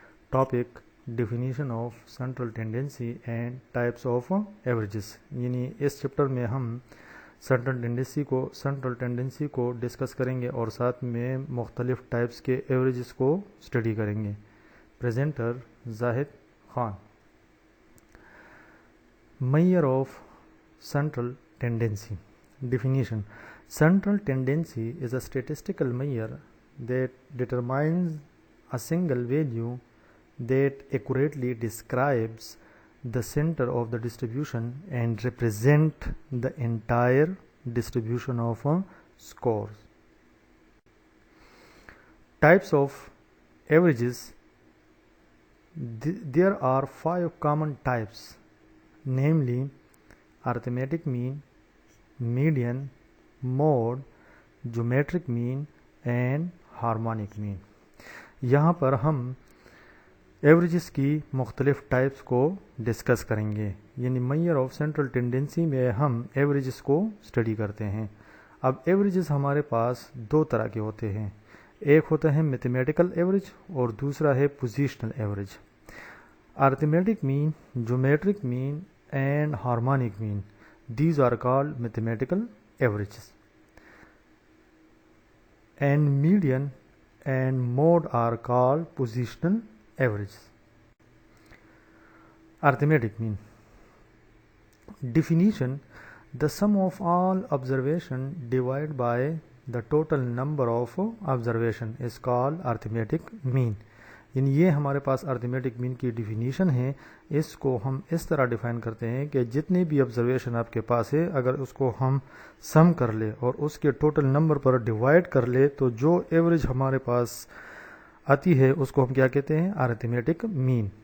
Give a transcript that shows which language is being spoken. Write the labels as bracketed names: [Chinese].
[English] Topic definition of central tendency and types of averages. [Urdu] یعنی اس chapter میں ہم central tendency کو ڈسکس کریں گے اور ساتھ میں مختلف ٹائپس کے ایوریجز کو اسٹڈی کریں گے. Presenter Zahid Khan. [English] Measure of central tendency. Definition. Central tendency is a statistical measure that determines a single value that accurately describes the center of the distribution and represent the entire distribution of scores. Types of averages. There are 5 common types, namely arithmetic mean, median, mode, geometric mean and harmonic mean. [Urdu] یہاں پر ہم averages کی مختلف types کو discuss کریں گے. یعنی measure of central tendency میں ہم ایوریجز کو اسٹڈی کرتے ہیں. اب ایوریجز ہمارے پاس دو طرح کے ہوتے ہیں. ایک ہوتا ہے میتھمیٹیکل ایوریج اور دوسرا ہے positional average. [English] arithmetic mean, geometric mean and harmonic mean, these are called mathematical averages, and median and mode are called positional averages. Arithmetic mean. Definition: the sum of all observation divided by the total number of observation is called arithmetic mean. [Urdu] یعنی یہ ہمارے پاس arithmetic mean کی definition ہے. اس کو ہم اس طرح define کرتے ہیں کہ جتنی بھی آبزرویشن آپ کے پاس ہے اگر اس کو ہم سم کر لے اور اس کے ٹوٹل نمبر پر ڈیوائڈ کر لے تو جو ایوریج ہمارے پاس آتی ہے اس کو ہم کیا کہتے ہیں؟ Arithmetic mean.